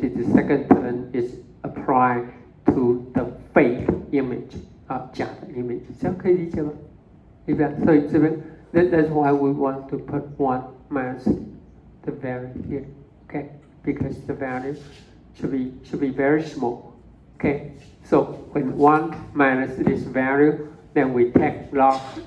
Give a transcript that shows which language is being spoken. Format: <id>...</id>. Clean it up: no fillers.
<en>The second term is applied to the fake image.</en> <zh>假的 image， 这样可以理解吗？对吧？所以这边</zh> <en>that's why we want to put 1 minus the value here. Okay, because the value should be very small. Okay, so when 1 minus this value, then we take log.</en>